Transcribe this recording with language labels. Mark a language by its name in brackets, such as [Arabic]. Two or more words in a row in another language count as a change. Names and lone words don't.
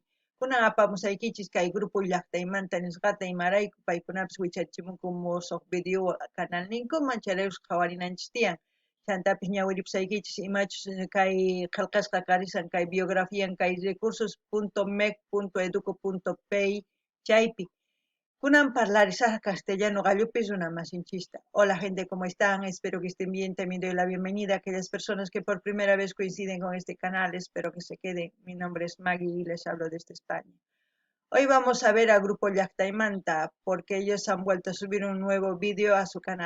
[Quechua] Kunan apamusaykichis kay grupo llaqtaymanta nisqata imarayku paykunapas wichachimunku musuq [Spanish] video canal [Quechua] ninkuman chayraykus qhawarinanchis tiyan. Chantapis ñawiripusaykichis imachus kay qillqasqa karisan kay biografian kay recursos.mec.educo.py chaypi. Kunan parlarizar castellano gallupis una masinchista. [Spanish] Hola gente, ¿cómo están? Espero que estén bien. También doy la bienvenida a aquellas personas que por primera vez coinciden con este canal. Espero que se queden. Mi nombre es Maggie y les hablo desde España. Hoy vamos a ver al grupo Llaqtaymanta porque ellos han vuelto a subir un nuevo vídeo a su canal.